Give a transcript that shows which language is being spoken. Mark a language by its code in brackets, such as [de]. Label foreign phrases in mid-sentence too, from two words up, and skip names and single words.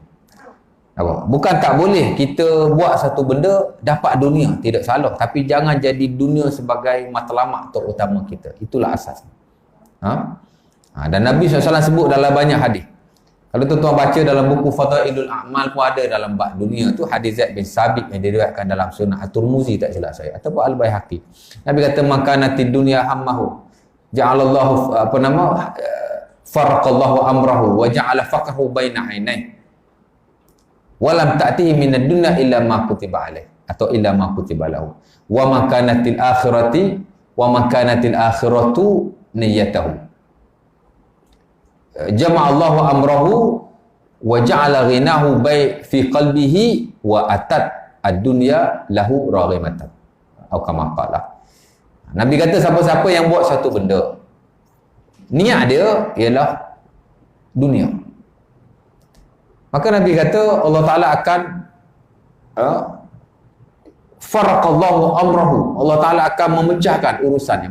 [ms] Bukan tak boleh kita buat satu benda dapat dunia, tidak salah, tapi jangan jadi dunia sebagai matlamat terutama kita. Itulah asas. Dan Nabi SAW sebut dalam banyak hadis. Kalau tuan-tuan baca dalam buku Fadailul A'mal pun ada dalam bab dunia tu hadis Zaid bin Sabit yang diriwayatkan dalam Sunan At-Tirmizi tak silap saya ataupun Al-Baihaqi. [ar] Nabi kata من كانت الدنيا همه جعل الله فرق الله أمره وجعل فقره بين عينيه ولم تأته من الدنيا إلا ما كتب عليه atau إلا ما كتب له ومن كانت الآخرة نيته جمع الله أمره وجعل غناه في قلبه وأتت الدنيا له راغمة atau كما قال. [ms] Nabi kata siapa-siapa yang buat satu benda niat dia ialah dunia. Maka Nabi kata Allah Ta'ala akan [ar] فرق الله أمره, [ms] Allah Ta'ala akan memecahkan urusannya.